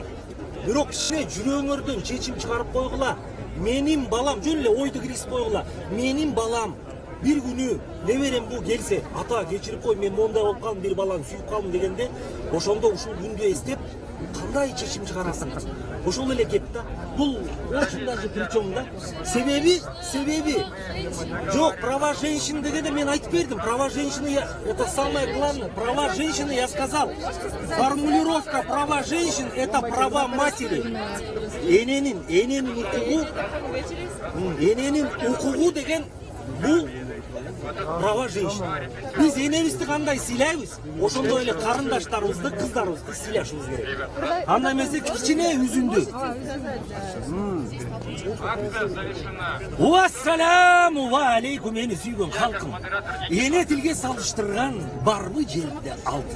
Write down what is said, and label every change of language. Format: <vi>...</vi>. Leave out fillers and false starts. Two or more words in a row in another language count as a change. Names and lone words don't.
<ky>Бирок кичине жүрөгүңөрдөн чечим чыгарып койгула. Менин балам, жөн эле ойду киргизип койгула. Менин балам бир күнү неберем бу келсе, ата кечирип кой, мен мондай болуп калдым, бир баланы сүйүп калдым дегенде, ошондо ушул күндү эстеп, кандай чечим чыгарасың? ошол эле кеп да. Бул</ky> <ru>очень даже причем</ru> <ky>да. Себеби жок,</ky> <ru>права женщин</ru> <ky>дегенде мен айтып бердим.</ky> <ru>Права женщины это самое главное. Права женщины я сказал. Формулировка права женщин это права матери.</ru> <ky>Эненин укугу деген бул</ky> <ru>права женщин.</ru> <ky>Биз энебизди кандай сыйлайбыз, ошондой эле карындаштарыбызды, кыздарыбызды сыйлашыбыз керек. Анда эмесе кичине үзүндү.</ky> <ar>والسلام عليكم</ar> <ky>мени сүйгөн халкым. Эне тилге салыштырган барбы жерде алтын.</ky>